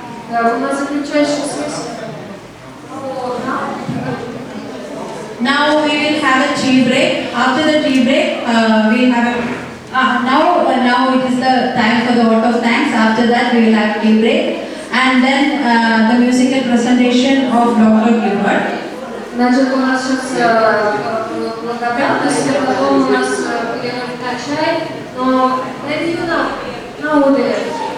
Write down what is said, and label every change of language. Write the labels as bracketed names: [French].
[Russian] У нас заключающий сессия. [English] Now we will have a tea break. After the tea break, we have now it is the time for the vote of thanks. After that, we will have tea break, and then the musical presentation of Dr. Gilbert. [Russian] Значит, у нас сейчас благодарность, потом у нас перерыв на чай, но [English] maybe you know, nowadays.